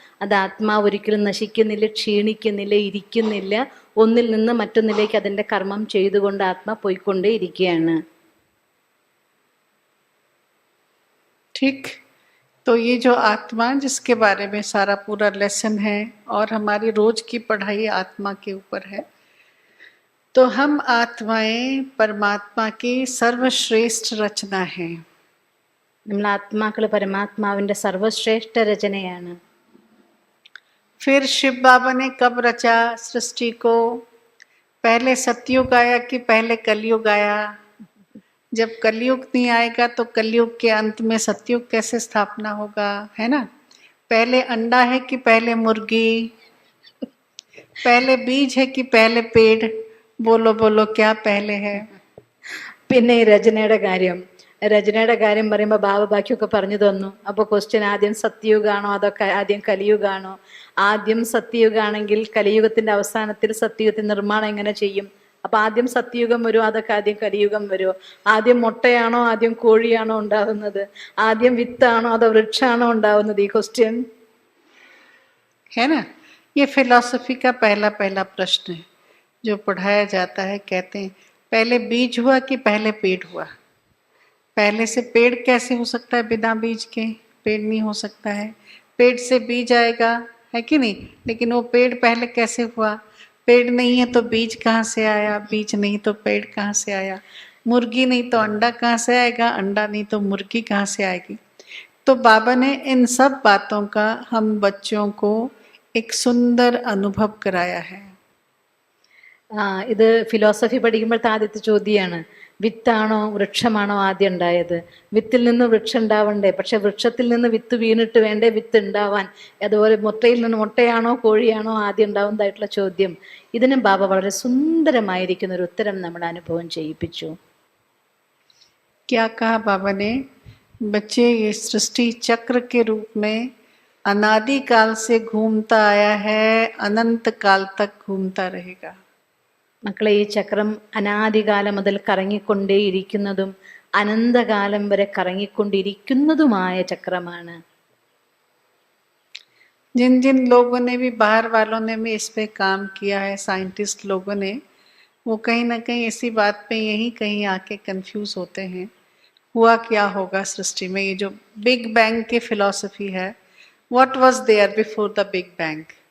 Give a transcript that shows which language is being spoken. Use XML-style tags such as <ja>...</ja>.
<ml>അത് ആത്മാവ് ഒരിക്കലും നശിക്കുന്നില്ല, ക്ഷീണിക്കുന്നില്ല, ഇരിക്കുന്നില്ല. ഒന്നിൽ നിന്ന് മറ്റൊന്നിലേക്ക് അതിൻ്റെ കർമ്മം ചെയ്തുകൊണ്ട് ആത്മ പോയിക്കൊണ്ടേ ഇരിക്കുകയാണ്.</ml> <hi>ठीक. तो ये जो आत्मा जिसके बारे में सारा पूरा लेसन है और हमारी रोज की पढ़ाई आत्मा के ऊपर है. तो हम आत्माएं परमात्मा की सर्वश्रेष्ठ रचना है.</hi> <ml>നമ്മൾ ആത്മാക്കൾ പരമാത്മാവിൻ്റെ സർവശ്രേഷ്ഠ രചനയാണ്.</ml> <hi>फिर शिव बाबा ने कब रचा सृष्टि को? पहले सतयुग आया कि पहले कलयुग आया? जब कलयुग नहीं आएगा तो कलयुग के अंत में सतयुग कैसे स्थापना होगा, है ना. पहले अंडा है कि पहले मुर्गी? पहले बीज है कि पहले पेड़? बोलो बोलो, क्या पहले है?</hi> <ml>പിന്നെ ഈ രചനയുടെ കാര്യം പറയുമ്പോൾ ബാബ ബാക്കിയൊക്കെ പറഞ്ഞു തന്നു. അപ്പോൾ ക്വസ്റ്റ്യൻ, ആദ്യം സത്യയുഗാണോ അതൊക്കെ ആദ്യം കലിയുഗാണോ? ആദ്യം സത്യയുഗാണെങ്കിൽ കലിയുഗത്തിന്റെ അവസാനത്തിൽ സത്യയുഗത്തിന്റെ നിർമ്മാണം എങ്ങനെ ചെയ്യും? അപ്പൊ ആദ്യം സത്യയുഗം വരുമോ അതൊക്കെ ആദ്യം കലിയുഗം വരുമോ? ആദ്യം മുട്ടയാണോ ആദ്യം കോഴിയാണോ ഉണ്ടാവുന്നത്? ആദ്യം വിത്താണോ അതോ വൃക്ഷാണോ ഉണ്ടാവുന്നത്? ഈ ക്വസ്റ്റ്യൻ</ml> <hi>है ना. ये फिलॉसफी का पहला प्रश्न है जो पढ़ाया जाता है. कहते हैं पहले बीज हुआ कि पहले पेड़ हुआ? पहले से पेड़ कैसे हो सकता है बिना बीज के? पेड़ नहीं हो सकता है। पेड़ से बीज आएगा, है कि नहीं, लेकिन वो पेड़ पहले कैसे हुआ? पेड़ नहीं है तो बीज कहाँ से आया? बीज नहीं तो पेड़ कहाँ से आया? मुर्गी नहीं तो अंडा कहाँ से आएगा? अंडा नहीं तो मुर्गी कहाँ से आएगी? तो बाबा ने इन सब बातों का हम बच्चों को एक सुंदर अनुभव कराया है।</hi> <ml>ഇത് ഫിലോസഫി പഠിക്കുമ്പോഴത്തെ ആദ്യത്തെ ചോദ്യമാണ്, വിത്താണോ വൃക്ഷമാണോ ആദ്യം ഉണ്ടായത്? വിത്തിൽ നിന്ന് വൃക്ഷം ഉണ്ടാവണ്ടേ, പക്ഷെ വൃക്ഷത്തിൽ നിന്ന് വിത്ത് വീണിട്ട് വേണ്ടേ വിത്ത് ഉണ്ടാവാൻ? അതുപോലെ മുട്ടയിൽ നിന്ന് മുട്ടയാണോ കോഴിയാണോ ആദ്യം ഉണ്ടാവുന്നതായിട്ടുള്ള ചോദ്യം. ഇതിനും ബാബ വളരെ സുന്ദരമായിരിക്കുന്ന ഒരു ഉത്തരം നമ്മുടെ അനുഭവം ചെയ്യിപ്പിച്ചു.</ml> <hi>क्या कहा बाबा ने? बच्चे, ये सृष्टि चक्र के रूप में अनादि काल से घूमता आया है, अनंत काल तक घूमता रहेगा।</hi> <ml>മക്കളെ, ഈ ചക്രം അനാദികാലം മുതൽ കറങ്ങിക്കൊണ്ടേയിരിക്കുന്നതും അനന്തകാലം വരെ കറങ്ങിക്കൊണ്ടിരിക്കുന്നതുമായ ചക്രമാണ്.</ml> <hi>जिन जिन लोगों ने भी, बाहर वालों ने भी इस पे काम किया है, साइंटिस्ट लोगों ने, वो कहीं ना कहीं इसी बात पे यही कहीं आके कंफ्यूज होते हैं, हुआ क्या होगा सृष्टि में। ये जो बिग बैंग की फिलॉसफी है,</hi> <en>What was there before the big bang?</en>